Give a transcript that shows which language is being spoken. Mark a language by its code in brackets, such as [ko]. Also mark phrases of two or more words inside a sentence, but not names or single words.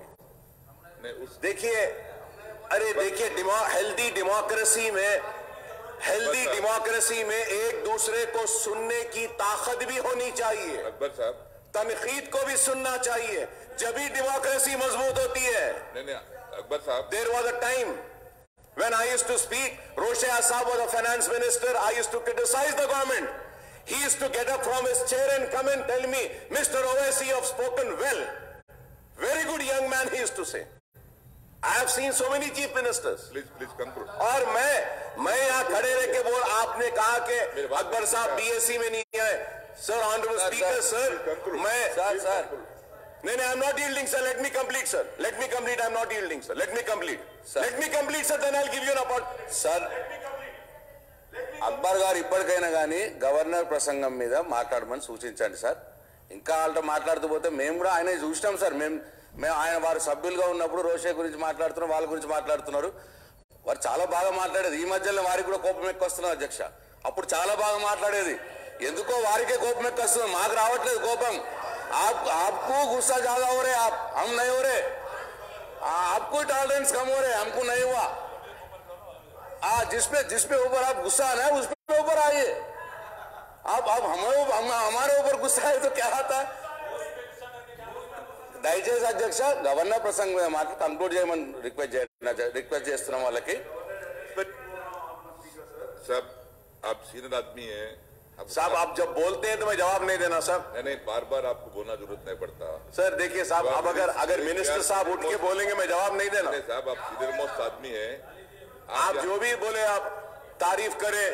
[hi] देखिए, अरे देखिए, [en] healthy democracy [hi] में एक दूसरे को सुनने की ताकत भी होनी चाहिए। अकबर साहब, तनकीद को भी सुनना चाहिए, जब भी डेमोक्रेसी मजबूत होती है। नहीं, अकबर साहब, [en] There was a time when I used to speak, Roshia Saab was a finance minister, I used to criticize the government. He used to get up from his chair and come and tell me, Mr. Owaisi, you have spoken well. Very good young man, he used to say. I have seen so many chief ministers. Please conclude. [hi] और मैं यहाँ खड़े रह के बोल, आपने कहा कि अकबर साहब बीएससी में नहीं आए। [en] Sir, Honorable Speaker, sir, [hi] मैं नहीं, [en] I'm not yielding, sir. Let me complete, sir. Let me complete. I'm not yielding, sir. Let me complete. Sir. Let me complete, sir. Then I'll give you an opportunity. [te] Sir, అక్బర్ గారు ఇప్పటికైనా కానీ గవర్నర్ ప్రసంగం మీద మాట్లాడమని సూచించండి సార్. ఇంకా వాళ్ళతో మాట్లాడుతూ పోతే మేము కూడా ఆయన చూసినాం సార్. మేము ఆయన వారి సభ్యులుగా ఉన్నప్పుడు రోషే గురించి మాట్లాడుతున్నారు, వాళ్ళ గురించి మాట్లాడుతున్నారు. వారు చాలా బాగా మాట్లాడేది. ఈ మధ్యలో వారికి కూడా కోపం ఎక్కువ వస్తున్నారు అధ్యక్ష. అప్పుడు చాలా బాగా మాట్లాడేది. ఎందుకో వారికే కోపం ఎక్కువ వస్తుంది, మాకు రావట్లేదు కోపం. [hi] आपको गुस्सा ज्यादा हो रहे, हम नहीं हो रहे। आपको टॉलरेंस कम हो रहे, हमको नहीं हुआ। जिसपे ऊपर आप गुस्सा आना है उस पे ऊपर आइए। आप हमारे ऊपर गुस्सा है तो क्या आता है। [te] దయచేసి అధ్యక్ష గవర్నర్ ప్రసంగం మీద మాట కంక్లూడ్ చేయమని రిక్వెస్ట్ చేస్తున్నాం వాళ్ళకి। [hi] साहब, आप सीनियर आदमी हैं। साहब, आप जब बोलते हैं तो मैं जवाब नहीं देना सर। नहीं, बार आपको बोलना जरूरत नहीं पड़ता सर। देखिए साहब, अब अगर मिनिस्टर साहब उठ के बोलेंगे मैं जवाब नहीं देना। नहीं साहब, आप [en] senior most [hi] आदमी हैं। आप जो भी बोले आप तारीफ करें